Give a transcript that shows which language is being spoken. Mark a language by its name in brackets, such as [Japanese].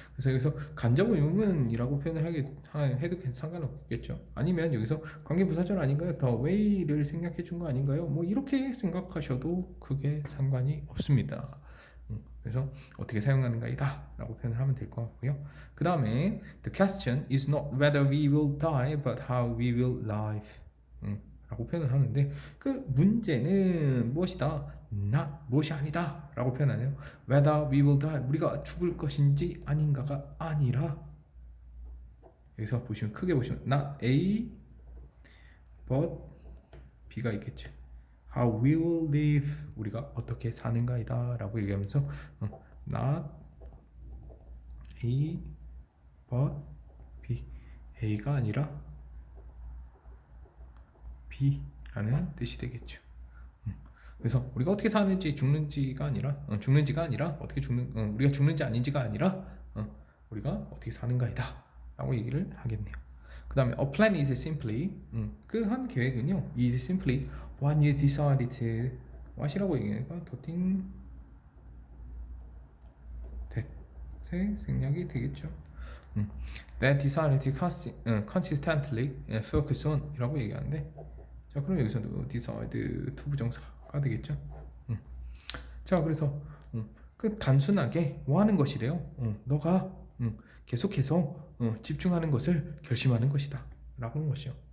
[Korean] 그래서 여기서 간접 의문이라고 표현을 해도 상관없겠죠. 아니면 여기서 관계부사절 아닌가요? the way를 생략해 준 거 아닌가요? 뭐 이렇게 생각하셔도 크게 상관이 없습니다. 그래서 어떻게 사용하는가이다 라고 표현을 하면 될 것 같고요. [English] 그 다음에 the question is not whether we will die but how we will live [Korean] 라고 표현을 하는데, 그 문제는 무엇이다? not, 무엇이 아니다 라고 표현하네요. [English] whether we will die, [Korean] 우리가 죽을 것인지 아닌가가 아니라, 여기서 보시면 크게 보시면 [English] not A but B [Korean] 가 있겠죠. [English] how we will live, [Korean] 우리가 어떻게 사는가이다 라고 얘기하면서 [English] not A but B, [Korean] A가 아니라 B라는 뜻이 되겠죠. 그래서 우리가 어떻게 사는지 죽는지가 아니라 어떻게 우리가 죽는지 아닌지가 아니라 우리가 어떻게 사는가이다 라고 얘기를 하겠네요. [English] 그 다음에 a plan is simply, [Korean] 그 한 계획은요 [English] is simply what you decided to, what이라고 얘기하니까 doing that의 [Korean] 생략이 되겠죠. [English] that decided to consistently focus on [Korean] 이라고 얘기하는데, 자, 그럼 여기서도 decide 투부정사가 되겠죠. 자, 그래서 그 단순하게 뭐 하는 것이래요? 너가 계속해서 집중하는 것을 결심하는 것이다 라고 하는 것이요.